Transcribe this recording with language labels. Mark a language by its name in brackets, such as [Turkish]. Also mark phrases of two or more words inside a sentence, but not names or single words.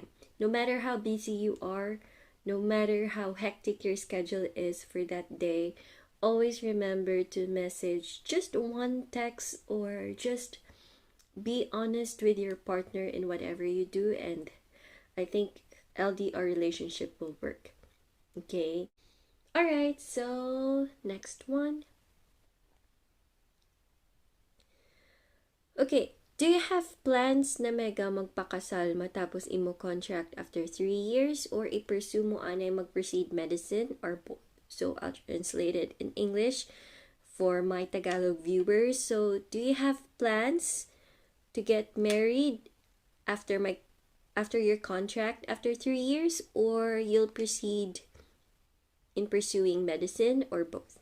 [English] No matter how busy you are, no matter how hectic your schedule is for that day, always remember to message just one text, or just be honest with your partner in whatever you do, and I think LDR relationship will work. Okay? Alright, so next one. Okay, do you have plans [Hiligaynon] na mega magpakasal matapos imo contract [English] after 3 years, or [Hiligaynon] i-pursue mo anay mag-proceed medicine, [English] or both? So I'll translate it in English for my Tagalog viewers. So do you have plans to get married after your contract after 3 years, or you'll proceed in pursuing medicine, or both?